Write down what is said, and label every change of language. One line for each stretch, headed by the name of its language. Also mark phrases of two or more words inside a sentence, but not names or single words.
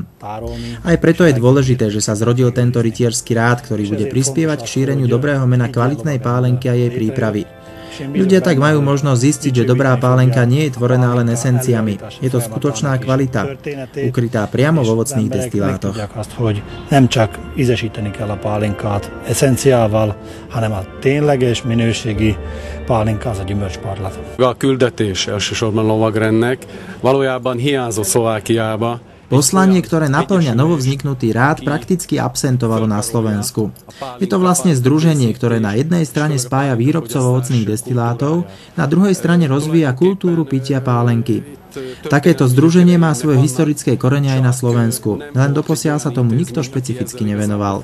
Slovak: Aj preto je dôležité, že sa zrodil tento rytierský rád, ktorý bude prispievať k šíreniu dobrého mena kvalitnej pálenky a jej prípravy. Ľudia tak majú možnosť zistiť, že dobrá pálenka nie je tvorená len esenciami. Je to skutočná kvalita, ukrytá priamo v ovocných destilátoch.
Hungarian: Nem csak ízesíteni kell a pálinkát eszenciával, hanem a tényleges minőségi pálinka az a gyümölcsparlat. A küldetés elsősorban lovagrendnek valójában hiányzott Szlovákiába.
Slovak: Poslanie, ktoré naplňa novovzniknutý rád, prakticky absentovalo na Slovensku. Je to vlastne združenie, ktoré na jednej strane spája výrobcov ovocných destilátov, na druhej strane rozvíja kultúru pitia pálenky. Takéto združenie má svoje historické korene aj na Slovensku, len doposiaľ sa tomu nikto špecificky nevenoval.